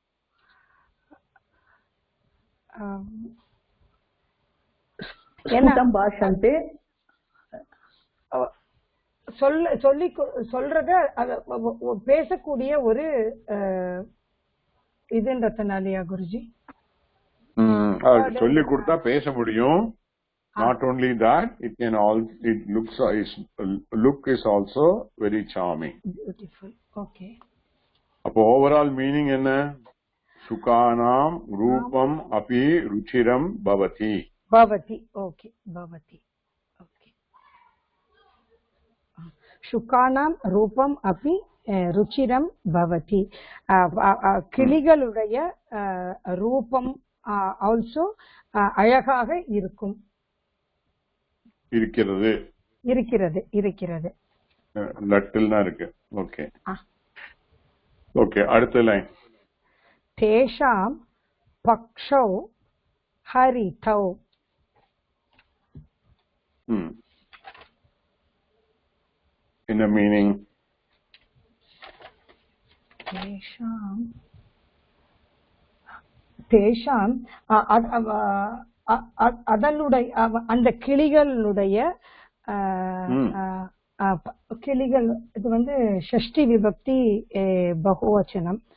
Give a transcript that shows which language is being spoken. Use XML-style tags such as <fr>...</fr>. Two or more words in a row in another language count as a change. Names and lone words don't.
<sa>स्फुटं भाषन्ते</sa> <ta>சொல்றத பேசக்கூடிய ஒரு இதுன்றதுனாலயா குருஜி? சொல்லி கொடுத்தா பேச முடியும்.</ta> <en>Not only that, it can also look is also very charming. Beautiful. Okay.</en> <sa>அப்போ</sa> <en>overall meaning</en> <sa>என்ன? शुकानां रूपम् अपि रुचिरं भवति. Bhavati. Okay. Bhavati. Okay. शुकानां रूपम् अपि रुचिरं भवति.</sa> <ta>கிளிகளுடைய ரூபம் also அழகாக இருக்கும். இருக்கிறது. லட்டில்னா இருக்கு. ஓகே. ஓகே, அடுத்த லைன்.</ta> <sa>तेषां पक्षौ हरितौ.</sa> <en>In a meaning,</en> <ta>தேஷாம் அதனுடைய அந்த கிளிகளுடைய கிளிகள், இது வந்து</ta> <sa>षष्ठी विभक्ति बहुवचनम्.</sa>